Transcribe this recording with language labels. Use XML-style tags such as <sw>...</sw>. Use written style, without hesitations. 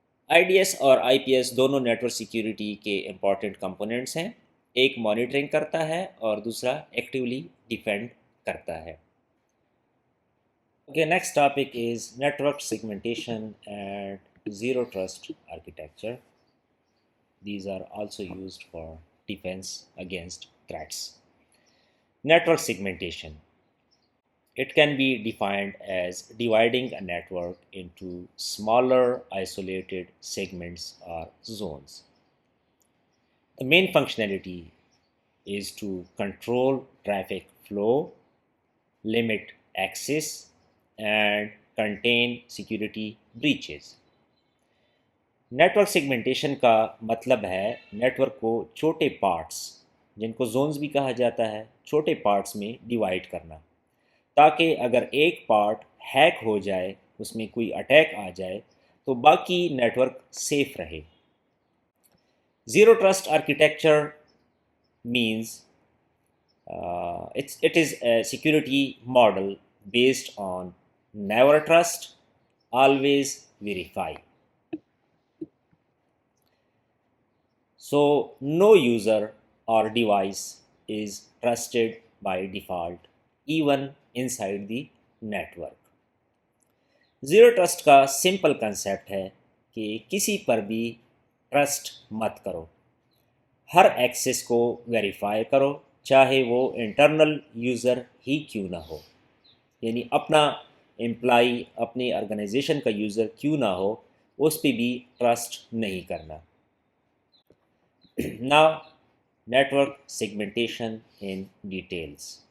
<ur>I D S اور آئی P S دونوں network security کے امپورٹنٹ کمپوننٹس ہیں، ایک مانیٹرنگ کرتا ہے اور دوسرا ایکٹیولی ڈیفینڈ کرتا ہے۔</ur> <en>Okay, next topic is network segmentation and zero trust architecture. These are also used for defense against threats. Network segmentation. It can be defined as dividing a network into smaller isolated segments or zones. The main functionality is to control traffic flow, limit access, and contain security breaches۔</en> <ur>Network segmentation کا مطلب ہے network کو چھوٹے parts, جن کو zones بھی کہا جاتا ہے، چھوٹے پارٹس میں ڈیوائڈ کرنا، تاکہ اگر ایک پارٹ ہیک ہو جائے، اس میں کوئی اٹیک آ جائے تو باقی نیٹورک سیف رہے۔</ur> <en>Zero trust architecture means it is a security model based on never trust, always verify. So no user or device is trusted by default, even inside the network.</en> <ur>Zero trust کا simple concept ہے کہ کسی پر بھی trust مت کرو، ہر Axis کو verify کرو، چاہے وہ انٹرنل یوزر ہی کیوں نہ ہو، یعنی اپنا امپلائی، اپنی آرگنائزیشن کا یوزر کیوں نہ ہو، اس پہ بھی ٹرسٹ نہیں کرنا۔</ur> <en>Now, network segmentation in details.</en>